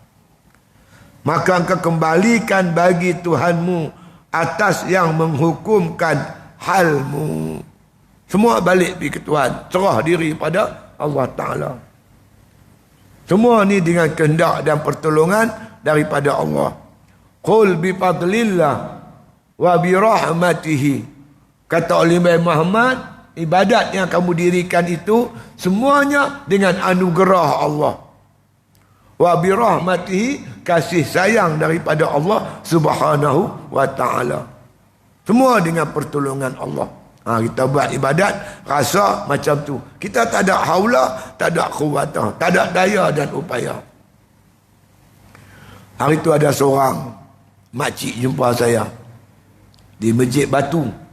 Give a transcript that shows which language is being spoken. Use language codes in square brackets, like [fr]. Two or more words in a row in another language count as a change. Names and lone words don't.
[ms] Maka engkau kembalikan bagi Tuhanmu atas yang menghukumkan halmu. Semua balik pergi ke Tuhan. Serah diri pada [ar] الله تعالى. [ms] Semua ni dengan kehendak dan pertolongan daripada Allah. [ar] قل بفضل الله وبرحمته. [ms] Kata oleh Muhammad, ibadat yang kamu dirikan itu semuanya dengan anugerah Allah. [ar] وبرحمته, [ms] kasih sayang daripada [ar] الله سبحانه وتعالى. [ms] Semua dengan pertolongan Allah. Kita buat ibadat rasa macam tu. Kita tak ada haula, tak ada quwwata, tak ada daya dan upaya. Hari tu ada seorang makcik jumpa saya di Masjid Batu.